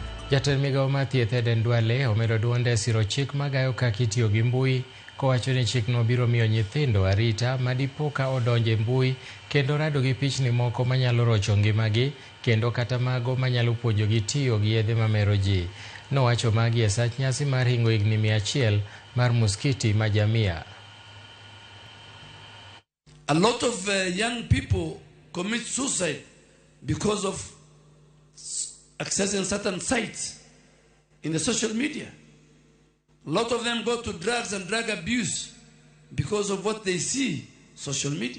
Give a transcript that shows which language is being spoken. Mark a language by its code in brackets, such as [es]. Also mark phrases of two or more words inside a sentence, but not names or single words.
[luo] Jatend migao mar thieth Aden Dwale omedo duonde siro chik magayo kaka itiyo gi mbui, kowacho ni chikno biro miyo nyithindo arita madipo ka odonje mbui kendo rado gi pichni moko manyalo rocho ngimagi kendo kata mago manyalo puonjogi tiyo gi yedhe mamero ji. Nowacho magi e sach nyasi mar hingo higni 100 mar muskiti ma Jamia. [en] A lot of young people commit suicide because of accessing certain sites in the social media. A lot of them go to drugs and drug abuse because of what they see social media.